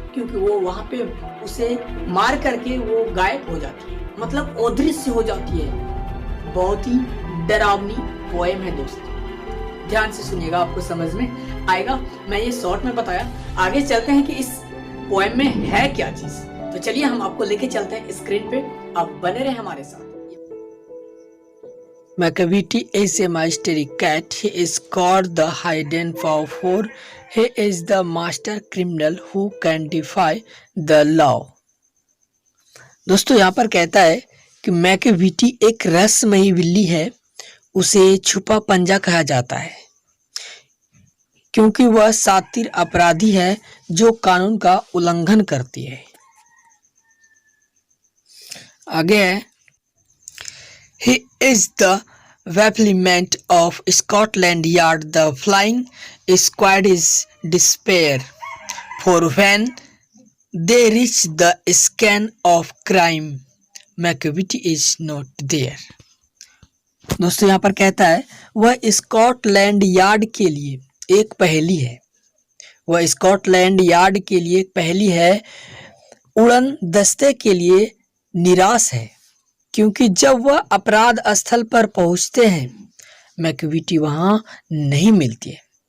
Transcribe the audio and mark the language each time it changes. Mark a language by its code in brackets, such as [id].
[hi] क्योंकि वो वहां पे उसे मार करके वो गायब हो जाती है, मतलब अदृश्य हो जाती है। बहुत ही डरावनी पोएम है दोस्त, ध्यान से सुनिएगा, आपको समझ में आएगा। मैं ये शॉर्ट में बताया, आगे चलते हैं कि इस पोएम में है क्या चीज। तो चलिए हम आपको लेके चलते हैं स्क्रीन पे, आप बने रहे हमारे साथ। [en] Macavity is a mystery cat. He is called the hidden paw, for he is the master criminal who can defy the law. [hi] दोस्तों यहाँ पर कहता है कि मैकेविटी एक रहस्यमयी बिल्ली है। उसे छुपा पंजा कहा जाता है क्योंकि वह शातिर अपराधी है जो कानून का उल्लंघन करती है। आगे है, [en] He is the Wafflement of Scotland Yard. The flying squad is despair, for when they reach the scene of crime, Macavity is not there. [hi] दोस्तों यहाँ पर कहता है वह स्कॉटलैंड यार्ड के लिए एक पहेली है। वह स्कॉटलैंड यार्ड के लिए एक पहेली है, उड़न दस्ते के लिए निराश है, क्योंकि जब वह अपराध स्थल पर पहुंचते हैं मैकविटी वहां नहीं मिलती है।